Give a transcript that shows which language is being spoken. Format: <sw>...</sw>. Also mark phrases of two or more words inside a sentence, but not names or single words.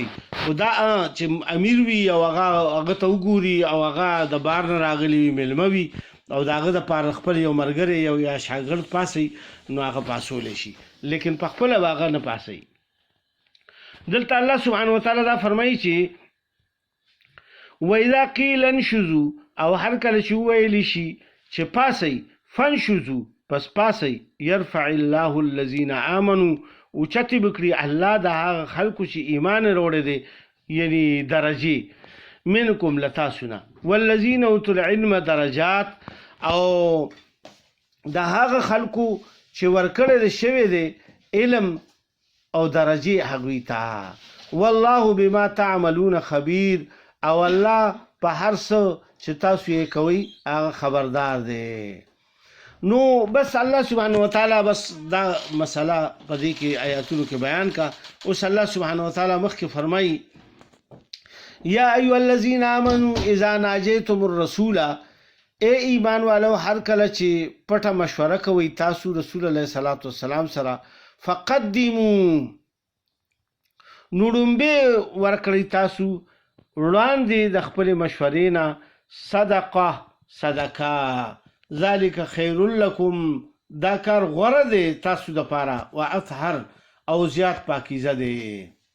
<ps>خو دا چې امیر وي او هغه ته وګوري او هغه د بار نه راغلی وي میلمه وي او د هغه دپاره خپل یو ملګری یو یا شاګرد پاسوي نو هغه پاسولی شي، لیکن په خپله به هغه نه پاسوي. دلته الله</ps> <ar>سبحانه وتعالی</ar> <ps>دا فرمایي چې</ps> <ar>وَإِذَا قِيلَ انشُزُوا</ar> <ps>او هر کله چې وویلی شي چې پاسئ فانشزوا پس پاسئ</ps> <ar>يرفع الله الذين آمنوا</ar> <ps>اوچتې بکړي الله د هغه خلکو چې ایمان راوړی دی یعنی درجې منکم له تاسو نه</ps> <ar>والذین اوتوا العلم درجات</ar> <ps>او د هغه خلکو چې ورکړی دی شوی دی علم او درجې هغوی ته.</ps> <ar>والله بما تعملون خبیر</ar> <ps>او الله په هر څه چې تاسو یې کوئ هغه خبردار دی. نو بس الله</ps> <ar>سبحانه وتعالی</ar> <ps>بس دا مسله په دې کې آیاتونو کې بیان کا. اوس الله سبحانه وتعالی مخکې فرمایي</ps> <ar>یا ایها الذین آمنوا اذا ناجیتم الرسول،</ar> <ps>ای ایمان والو هر کله چې پټه مشوره کوئ تاسو</ps> <ar>رسول الله صلی الله علیه وسلم</ar> <ps>سره فقدموا نو ډومبې ورکړئ تاسو وړاندې د خپلې مشورې نه</ps> <ar>صدقه ذلک خیر لکم،</ar> <ps>دا کار غوره دی تاسو دپاره،</ps> <ar>و اطهر</ar> <ps>او زیات پاکیزه دی.</ps>